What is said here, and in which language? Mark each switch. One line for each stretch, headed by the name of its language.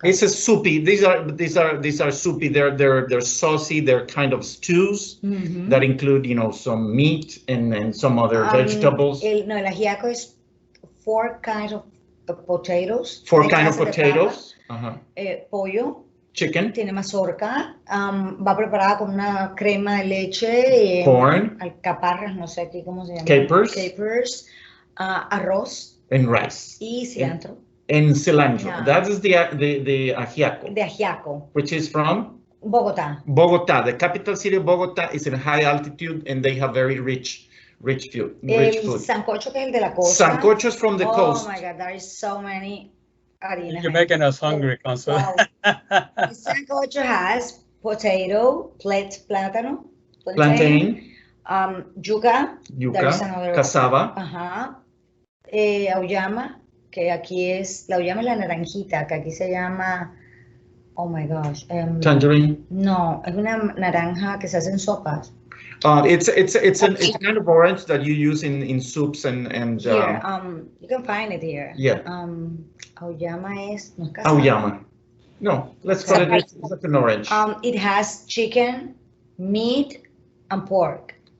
English: it's a soupy. These are soupy. They're saucy. They're kind of stews that include some meat and some other vegetables. El ajiaco is 4 kinds of potatoes. 4 kinds of potatoes.
Spanish: Pollo.
English: Chicken.
Spanish: Tiene mazorca. Va preparada con una crema de leche.
English: Corn.
Spanish: Alcaparras, no sé aquí cómo se llama.
English: Capers.
Spanish: Arroz.
English: And rice.
Spanish: Y cilantro.
English: And cilantro. Yeah. That is the ajiaco.
Spanish: De ajiaco.
English: Which is from Bogotá. Bogotá. The capital city of Bogotá is in high altitude, and they have very rich food.
Spanish: El sancocho, que es el de la costa.
English: Sancocho is from the coast. Oh my God, there is so many harinas. You're making us hungry, Consul. Wow. The sancocho has potato, plátano, Plantain. Yuca. There is another Cassava.
Spanish: Auyama, que aquí es, la auyama es la naranjita, que aquí se llama,
English: oh my gosh. Tangerine.
Spanish: No, es una naranja que se hace en sopas.
English: It's a kind of orange that you use in soups and Here, you can find it here. Yeah.
Spanish: Auyama es, no es cassava. Auyama.
English: No, let's call it it's like an orange. It has chicken, meat, and pork.